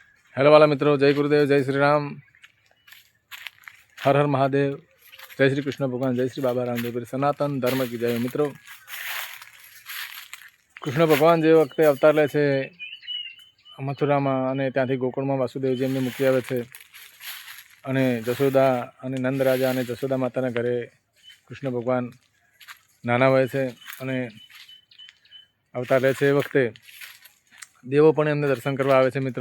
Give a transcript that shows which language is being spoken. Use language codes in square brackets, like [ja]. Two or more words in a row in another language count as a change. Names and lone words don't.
[hi] हेलो वाला मित्रों, जय गुरुदेव, जय श्री राम, हर हर महादेव, जय श्री कृष्ण भगवान, जय श्री बाबा रामदेव, सनातन धर्म की जय। [gu] मित्रों, કૃષ્ણ ભગવાન જે વખતે અવતાર લે છે મથુરામાં અને ત્યાંથી ગોકુળમાં વાસુદેવજી એમને મૂકી આવે છે અને જશોદા અને નંદ રાજા અને જશોદા માતાના ઘરે કૃષ્ણ ભગવાન નાના હોય છે અને અવતાર લે છે એ વખતે દેવો પણ એમને દર્શન કરવા આવે છે મિત્રો।